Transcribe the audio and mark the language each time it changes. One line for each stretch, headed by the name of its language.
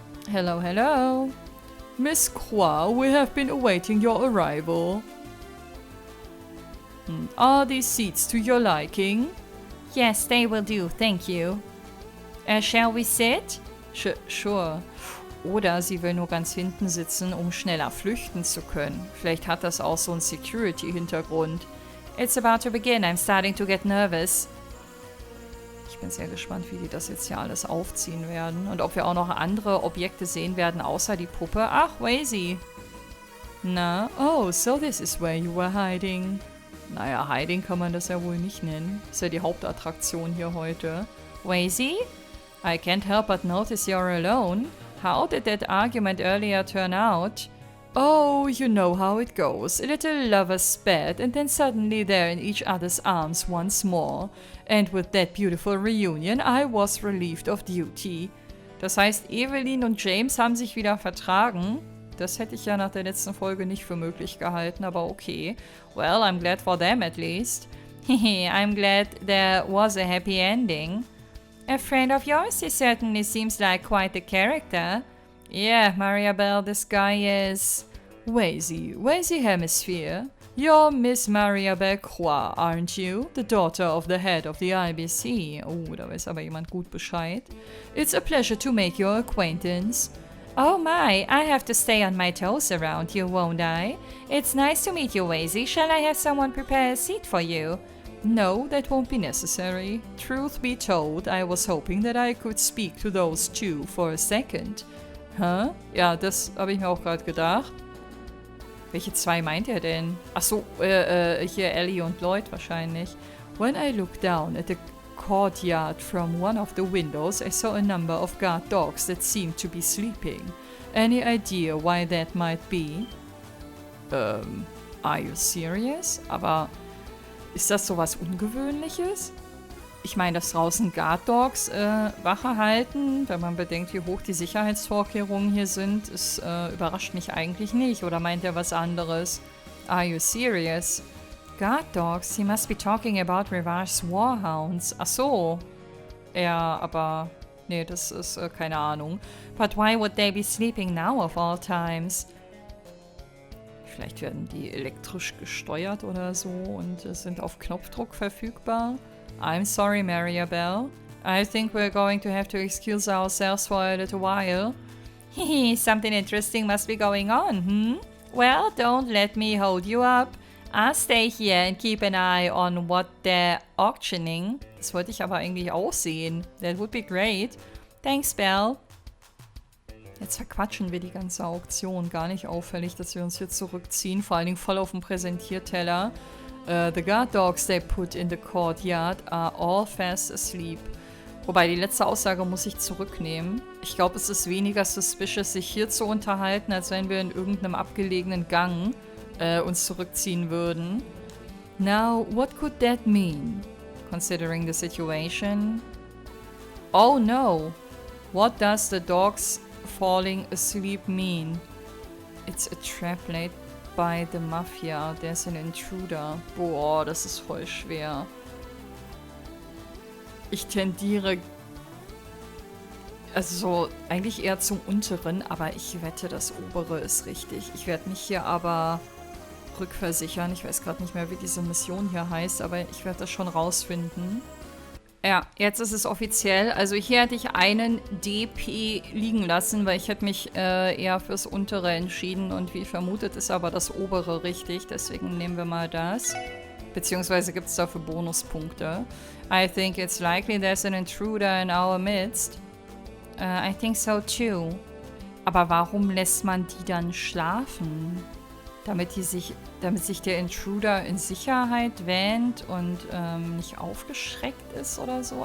English: Hello, hello. Miss Croix, we have been awaiting your arrival. Are these seats to your liking? Yes, they will do, thank you. Shall we sit? Sure.
German: Oder sie will nur ganz hinten sitzen, um schneller flüchten zu können. Vielleicht hat das auch so einen Security-Hintergrund.
English: It's about to begin, I'm starting to get nervous.
German: Ich bin sehr gespannt, wie die das jetzt hier alles aufziehen werden. Und ob wir auch noch andere Objekte sehen werden, außer die Puppe. Ach, Wazy.
English: Na, oh, so this is where you were hiding.
German: Naja, hiding kann man das ja wohl nicht nennen. Ist ja die Hauptattraktion hier heute.
English: Wazy? I can't help but notice you're alone. How did that argument earlier turn out? Oh, you know how it goes. A little lovers spat, and then suddenly they're in each other's arms once more. And with that beautiful reunion, I was relieved of duty.
German: Das heißt, Evelyn und James haben sich wieder vertragen. Das hätte ich ja nach der letzten Folge nicht für möglich gehalten, aber okay.
English: Well, I'm glad for them at least. I'm glad there was a happy ending. A friend of yours, he certainly seems like quite a character. Yeah, Mariabelle, this guy is... Wazy Hemisphere. You're Miss Mariabelle Croix, aren't you? The daughter of the head of the IBC.
German: Oh, da weiß aber jemand gut Bescheid.
English: It's a pleasure to make your acquaintance. Oh my, I have to stay on my toes around you, won't I? It's nice to meet you, Wazy. Shall I have someone prepare a seat for you? No, that won't be necessary. Truth be told, I was hoping that I could speak to those two for a second.
German: Hä? Ja, das habe ich mir auch gerade gedacht. Welche zwei meint er denn? Achso, hier Ellie und Lloyd wahrscheinlich.
English: When I looked down at the courtyard from one of the windows, I saw a number of guard dogs that seemed to be sleeping. Any idea why that might be? Are you serious?
German: Aber ist das sowas Ungewöhnliches? Ich meine, dass draußen Guard Dogs Wache halten, wenn man bedenkt, wie hoch die Sicherheitsvorkehrungen hier sind, ist, überrascht mich eigentlich nicht. Oder meint er was anderes?
English: Are you serious? Guard Dogs? He must be talking about Rivage's Warhounds.
German: Ach so. Ja, aber... Nee, das ist keine Ahnung.
English: But why would they be sleeping now of all times?
German: Vielleicht werden die elektrisch gesteuert oder so und sind auf Knopfdruck verfügbar.
English: I'm sorry, Mariabelle. I think we're going to have to excuse ourselves for a little while. Hehe, something interesting must be going on, hmm? Well, don't let me hold you up. I'll stay here and keep an eye on what they're auctioning.
German: Das wollte ich aber eigentlich auch sehen.
English: That would be great. Thanks, Belle.
German: Jetzt verquatschen wir die ganze Auktion. Gar nicht auffällig, dass wir uns hier zurückziehen. Vor allen Dingen voll auf dem Präsentierteller.
English: The guard dogs they put in the courtyard are all fast asleep.
German: Wobei, die letzte Aussage muss ich zurücknehmen. Ich glaube, es ist weniger suspicious, sich hier zu unterhalten, als wenn wir in irgendeinem abgelegenen Gang uns zurückziehen würden.
English: Now, what could that mean? Considering the situation. Oh no! What does the dogs falling asleep mean? It's a trap laid by the Mafia. There's an intruder.
German: Boah, das ist voll schwer. Ich tendiere also eigentlich eher zum unteren, aber ich wette, das obere ist richtig. Ich werde mich hier aber rückversichern. Ich weiß gerade nicht mehr, wie diese Mission hier heißt, aber ich werde das schon rausfinden. Ja, jetzt ist es offiziell. Also hier hätte ich einen DP liegen lassen, weil ich hätte mich eher fürs untere entschieden und wie vermutet ist aber das obere richtig. Deswegen nehmen wir mal das. Beziehungsweise gibt es dafür Bonuspunkte.
English: I think it's likely there's an intruder in our midst. I think so too.
German: Aber warum lässt man die dann schlafen? damit sich der Intruder in Sicherheit wähnt und nicht aufgeschreckt ist oder so.